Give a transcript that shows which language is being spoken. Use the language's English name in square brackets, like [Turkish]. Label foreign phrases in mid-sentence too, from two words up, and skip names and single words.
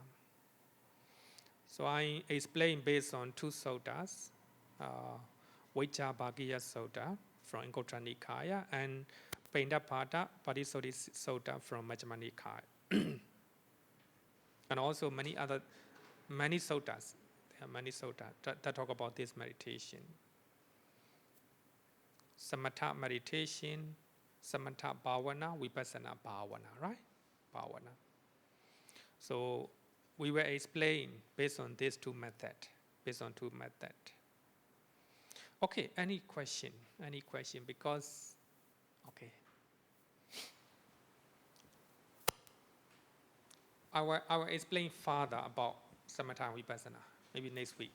[English] So I explain based on 2 suttas, Vajjabhagiya Sutta from Anguttara Nikaya and Pendapada Padisuddhi Sutta from Majjhima Nikaya. And also many suttas. There are many suttas that talk about this meditation. Samatha meditation, [Pali] samatha bhavana, vipassana bhavana, [English] right? Bhavana. So we will explain based on these 2 methods. Okay, any question? Any question? Because, okay. I will explain further about samatha and vipassana, maybe next week.